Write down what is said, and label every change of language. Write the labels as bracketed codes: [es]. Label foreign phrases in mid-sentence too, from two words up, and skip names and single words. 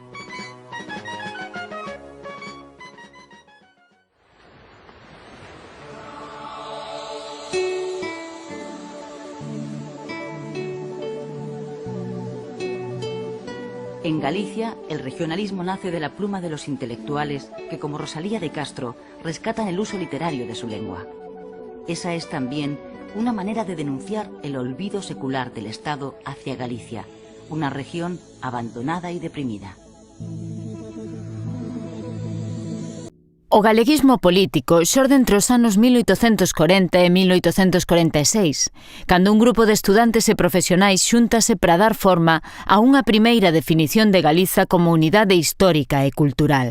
[es] En Galicia, el regionalismo nace de la pluma de los intelectuales que, como Rosalía de Castro, rescatan el uso literario de su lengua. Esa es también una manera de denunciar el olvido secular del Estado hacia Galicia, una región abandonada y deprimida. [gl] O galeguismo político xorde entre os anos 1840 e 1846, cando un grupo de estudantes e profesionais xúntase para dar forma a unha primeira definición de Galiza como unidade histórica e cultural.